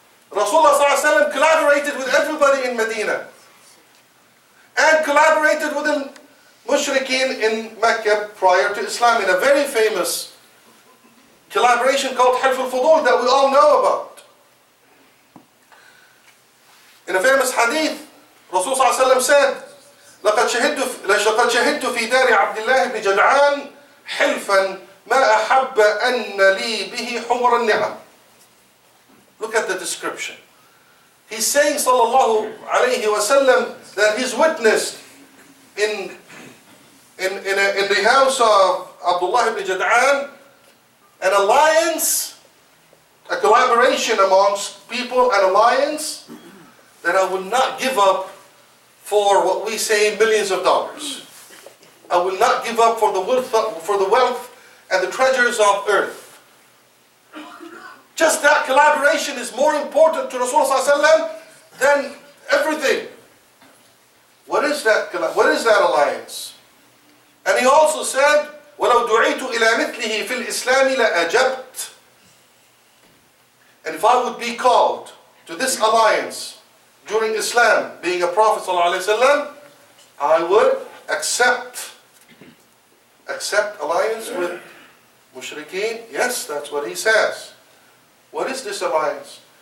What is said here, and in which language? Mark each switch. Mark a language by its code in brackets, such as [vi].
[en] Rasulullah ﷺ collaborated with everybody in Medina and collaborated with the mushrikeen in Mecca prior to Islam in a very famous collaboration called Hilf al-Fudul that we all know about. In a famous hadith, Rasul ﷺ said, [ar] لقد شهدت في دار عبد الله بن جدعان حلفا ما أحب أن لي به حمر النعم. [en] Look at the description. He's saying, sallallahu alayhi wasallam, that he's witnessed in the house of Abdullah ibn Jad'an an alliance, a collaboration amongst people, an alliance that I will not give up for what we say millions of dollars. I will not give up for the wealth and the treasures of earth. Just that collaboration is more important to Rasulullah ﷺ than everything. What is that alliance? And he also said, [ar] وَلَوْ دُعِيتُ إِلَى مِثْلِهِ فِي الْإِسْلَامِ لَأَجَبْتُ. [en] And if I would be called to this alliance during Islam, being a Prophet ﷺ, I would accept alliance with mushrikeen. Yes, that's what he says. What is this alliance?